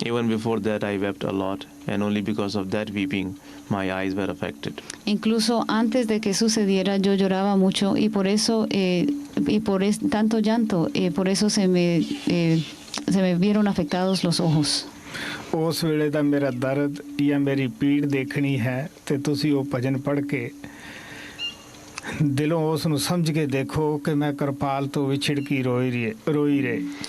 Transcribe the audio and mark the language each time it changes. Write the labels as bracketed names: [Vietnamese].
[English] Even before that, I wept a lot, and only because of that weeping, my eyes were affected. [Spanish] Incluso antes de que sucediera, yo lloraba mucho y por eso, tanto llanto, por eso se me vieron afectados los ojos. [Punjabi] ਉਸ ਵੇਲੇ ਦਾ ਮੇਰਾ ਦਰਦ ਜਾਂ ਮੇਰੀ ਪੀੜ ਦੇਖਣੀ ਹੈ ਤੇ ਤੁਸੀਂ ਉਹ ਭਜਨ ਪੜ੍ਹ ਕੇ ਦਿਲੋਂ ਉਸ ਨੂੰ ਸਮਝ ਕੇ ਦੇਖੋ ਕਿ ਮੈਂ ਕਿਰਪਾਲ ਤੋਂ ਵਿਛੜ ਕੇ ਰੋਈ ਰਹੇ।